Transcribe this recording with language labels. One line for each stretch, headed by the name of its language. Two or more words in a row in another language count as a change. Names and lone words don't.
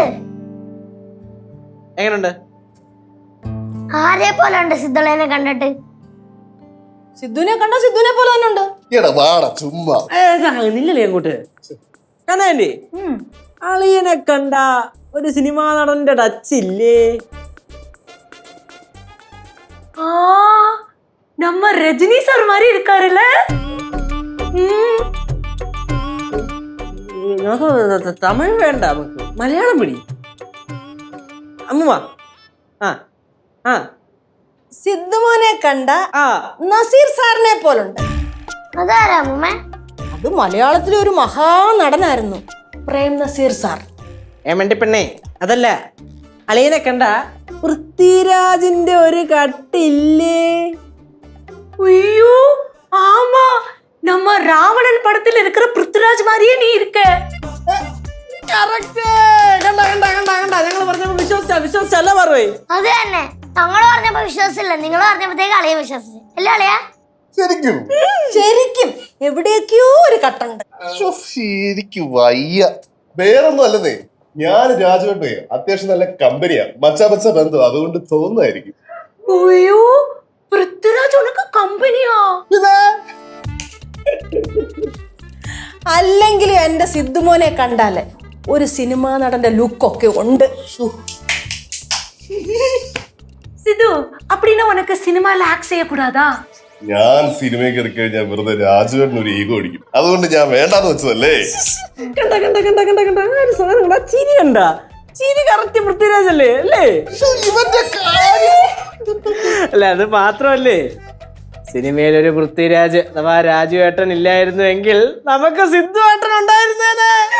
Malayalam: എങ്ങനുണ്ട്? ആരെ പോലെ ഉണ്ട് സിദ്ധുളേനെ കണ്ടിട്ട്? സിദ്ധുവിനെ കണ്ട സിദ്ധുവിനെ പോലെ തന്നെ ഉണ്ട്. എടാ വാടാ ചുമ്മാ. നില്ലല്ലേ അങ്ങോട്ട്. കനാൻഡി, അളിയനെ കണ്ട ഒരു സിനിമാ നടന്റെ ടച്ച് ഇല്ലേ?
Tamil: நம்ம ரஜினி சார் மாதிரி இருக்காருல்ல?
Malayalam: നമുക്ക് തമിഴ് വേണ്ട, നമുക്ക് മലയാളം പിടി. അമ്മ ആ ആ സിദ്ധുമോനെ കണ്ട ആ നസീർ സാറിനെ പോലുണ്ട്. അതാരാ അമ്മൂമ്മ? അത് മലയാളത്തിലെ ഒരു മഹാനടനായിരുന്നു, പ്രേം നസീർ സാർ. ഏമണ്ടി പെണ്ണേ, അതല്ല, അളിയനെ കണ്ട പൃഥ്വിരാജിന്റെ ഒരു കട്ടില്ലേ?
Tamil: ஐயோ ஆமா, நம்ம ராவணன் படத்தில் இருக்கிற பிருத்விராஜ் மாதிரியே நீ இருக்க.
Malayalam: ഞങ്ങൾ പറഞ്ഞപ്പോ വിശ്വസിച്ചല്ല പറവേ. അത് തന്നെ, ഞങ്ങള് പറഞ്ഞപ്പോ വിശ്വാസമില്ല, നിങ്ങൾ പറഞ്ഞപ്പോഴത്തേക്ക് അളിയെ വിശ്വസിച്ചു അല്ലേ അളിയാ? ശരിക്കും ശരിക്കും എവിടെയൊക്കെയോ ഒരു കട്ടുണ്ട്. ശരിക്കും വയ്യ. വേറൊന്നും അല്ലെന്നേ, ഞാൻ രാജുവേട്ടേ അത്യാവശ്യം നല്ല കമ്പനിയാ, മച്ച ബന്ധം, അതുകൊണ്ട് തോന്നുന്നായിരിക്കും.
Tamil: ஐயோ பிருத்விராஜ் உனக்கு കമ്പനിയാ?
Malayalam: അല്ലെങ്കിലും എന്റെ സിദ്ധുമോനെ കണ്ടാല് ഒരു സിനിമാ നടന്റെ ലുക്കൊക്കെ ഉണ്ട്. സിദ്ധു,
Tamil: அப்படினா உனக்கு சினிமால ஆக்ட் செய்யக்கூடாதா?
Malayalam: ഞാൻ സിനിമയിൽ കയറി കഴിഞ്ഞാൽ വെറുതെ രാജുവേട്ടന് ഒരു ഈഗോ അടിക്കും, അതുകൊണ്ട് ഞാൻ വേണ്ടാന്ന് വെച്ചതല്ലേ. ചിരി കണ്ട, ചിരി കറക്റ്റ് പൃഥ്വിരാജ് അല്ലേ അല്ലേ? ഇവന്റെ കാര്യം. അല്ല അത് മാത്രമല്ലേ, സിനിമയിലൊരു പൃഥ്വിരാജ് അഥവാ രാജുവേട്ടൻ ഇല്ലായിരുന്നുവെങ്കിൽ നമുക്ക് സിദ്ധുവേട്ടൻ ഉണ്ടായിരുന്നേനെ.